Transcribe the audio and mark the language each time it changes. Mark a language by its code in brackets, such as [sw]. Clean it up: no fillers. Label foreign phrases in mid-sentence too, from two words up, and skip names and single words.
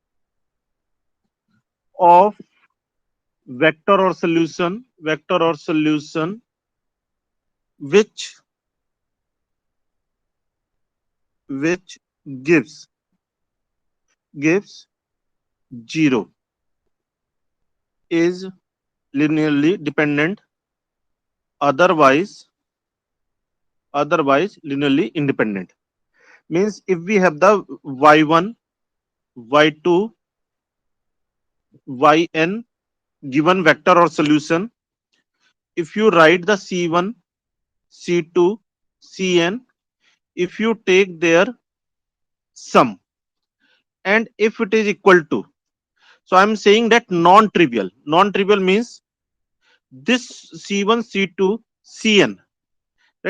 [en] of vector or solution which which gives gives zero is linearly dependent, otherwise linearly independent. Means if we have the y1, y2, yn given vector or solution, if you write the c1, c2, cn, if you take their sum and if it is equal to, so I'm saying that non-trivial means this c1, c2, cn, right?